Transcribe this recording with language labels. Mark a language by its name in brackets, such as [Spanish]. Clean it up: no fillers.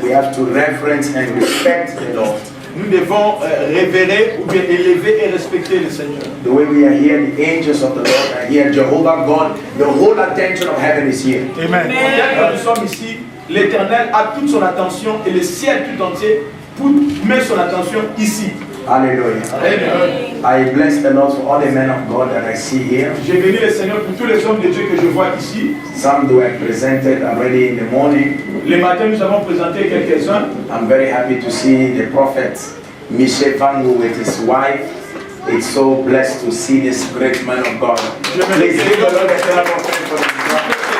[English] We have to reverence and respect the Lord. [French] Nous devons révérer ou bien élever et respecter le Seigneur. [English] The way we are here, the angels of the Lord are here. Jehovah God, the whole attention of heaven is here. Amen. [French] Quand nous sommes ici, l'Éternel a toute son attention et le ciel tout entier met son attention ici. [English] Hallelujah. Amen. I bless the Lord for all the men of God that I see here. [French] J'ai béni le Seigneur pour tous les hommes de Dieu que je vois ici. [English] Some were presented already in the morning. [French] Le matin, nous avons présenté quelques-uns. [English] I'm very happy to see the prophet Michel Vango with his wife. It's so blessed to see this great man of God. Please give the Lord a clap of thanks for this God.